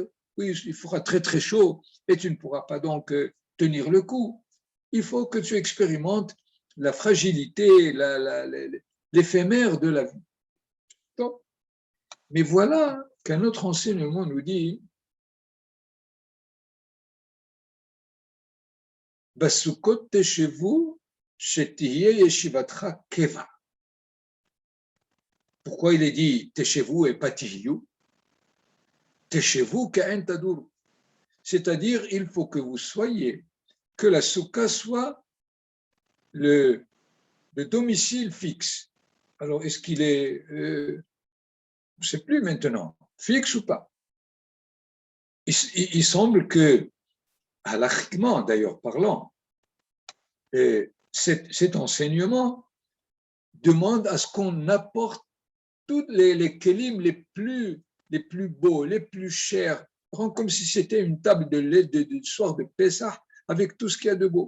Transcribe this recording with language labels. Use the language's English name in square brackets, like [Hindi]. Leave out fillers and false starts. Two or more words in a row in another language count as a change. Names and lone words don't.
[French] Oui, il fera très très chaud et tu ne pourras pas donc tenir le coup. Il faut que tu expérimentes la fragilité, l'éphémère de la vie. Donc, mais voilà qu'un autre enseignement nous dit [Hebrew] בסוכות תשבו שתהיה ישיבתך קבע. [French] Pourquoi il est dit teshevu et pas tihiyu? [Hebrew] תשבו כעין תדור. [French] C'est-à-dire, il faut que vous soyez, que la soukha soit le domicile fixe. Alors, est-ce qu'il est, je ne sais plus maintenant, fixe ou pas? Il semble que, halachiquement d'ailleurs parlant, cet enseignement demande à ce qu'on apporte tous les kelim les plus beaux, les plus chers, comme si c'était une table de soir de Pessah avec tout ce qu'il y a de beau.